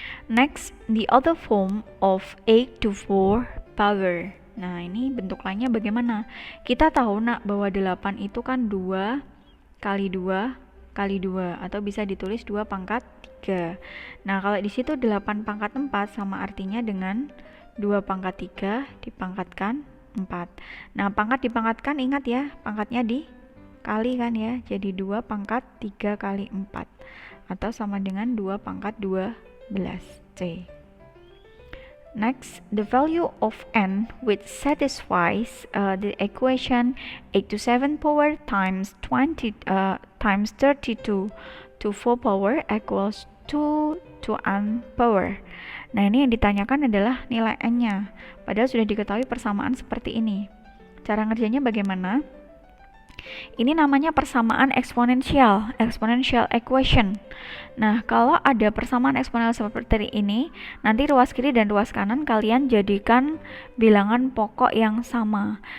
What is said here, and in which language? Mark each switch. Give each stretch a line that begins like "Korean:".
English: Next, the other form of 8 to 4 power.
Indonesian: Nah, ini bentuk lainnya bagaimana? Kita tahu nak bahwa 8 itu kan 2 kali 2 kali 2, atau bisa ditulis 2 pangkat 3. Nah, kalau di situ 8 pangkat 4 sama artinya dengan 2 pangkat 3 dipangkatkan 4. Nah, pangkat dipangkatkan, ingat ya, pangkatnya dikali kan ya. Jadi 2 pangkat 3 kali 4, atau sama dengan 2 pangkat 12 C.
English: Next, the value of n which satisfies the equation 8 to 7 power times 20 times 32 to 4 power equals 2 to n power.
Indonesian: Nah, ini yang ditanyakan adalah nilai n-nya. Padahal sudah diketahui persamaan seperti ini. Cara ngerjainnya bagaimana? Ini namanya persamaan eksponensial, exponential equation. Nah, kalau ada persamaan eksponensial seperti ini, nanti ruas kiri dan ruas kanan kalian jadikan bilangan pokok yang sama.